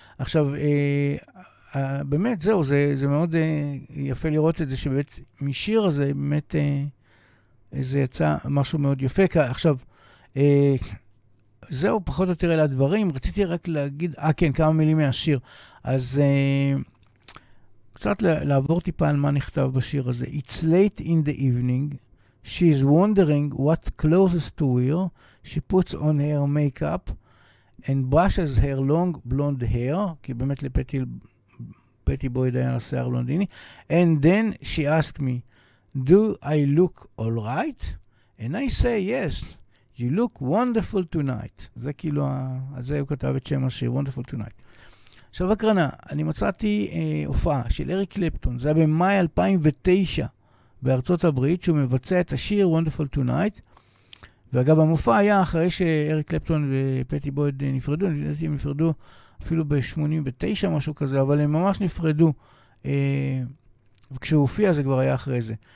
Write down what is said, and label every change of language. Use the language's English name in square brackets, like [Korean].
[Hebrew] עכשיו, באמת זהו, זה מאוד יפה לראות את זה, שבאמת משיר הזה, באמת זה יצא משהו מאוד יפה. עכשיו, זהו, פחות או יותר אלה הדברים. רציתי רק להגיד, כן, כמה מילים מהשיר. אז קצת לעבור טיפה על מה נכתב בשיר הזה. [English] It's late in the evening. She is wondering what clothes to wear. She puts on her makeup and brushes her long blonde hair, [Hebrew] כי באמת לפטי בויד היה לשיער לונדיני. [English] And then she asked me, do I look all right? And I say yes. You look wonderful tonight. [Hebrew] זה כאילו, אז זה הוא כתב את שם השיר, wonderful tonight. עכשיו הקרנה, אני מצאתי הופעה של אריק קלפטון, זה היה במאי 2009 בארצות הברית, שהוא מבצע את השיר wonderful tonight, ואגב המופע היה אחרי שאריק קלפטון ופטי בויד נפרדו, הם נפרדו אפילו ב-89 משהו כזה, אבל הם ממש נפרדו, וכשהוא הופיע זה כבר היה אחרי זה.